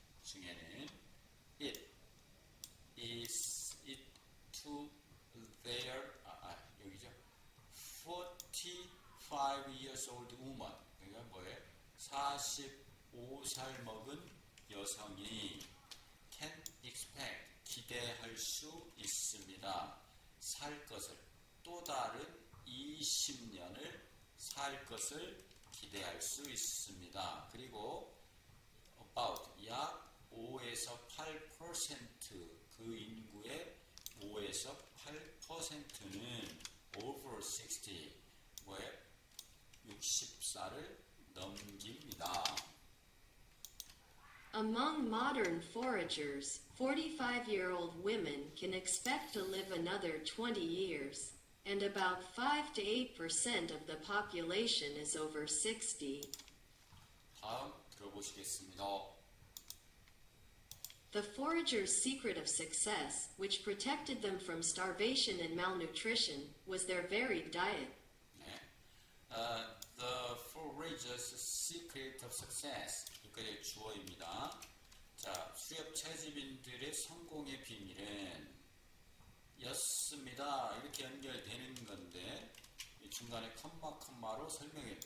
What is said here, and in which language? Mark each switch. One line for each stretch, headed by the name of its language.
English: 중에는 it is it to their 여기죠. 45 years old woman.
Korean: 그러니까 뭐예요? 45살 먹은 여성이
English: can expect
Korean: 기대할 수 있습니다. 살 것을 또 다른 20년을 살 것을 기대할 수 있습니다. 그리고 about 약 5에서 8% 그 인구의 5에서 8%는
English: over 60
Korean: 뭐예요? 60살을 넘깁니다.
English: Among modern foragers, 45-year-old women can expect to live another 20 years, and about 5 to 8% of the population is over 60.
Korean: 다음 들어보시겠습니다.
English: The foragers' secret of success, which protected them from starvation and malnutrition, was their varied diet.
Korean: 네.
English: The foragers' secret of success
Korean: 여기까지 주어입니다. 자, 수렵 채집인들의 성공의 비밀은 였습니다. 이렇게 연결되는 건데 이 중간에 컴마로 설명해.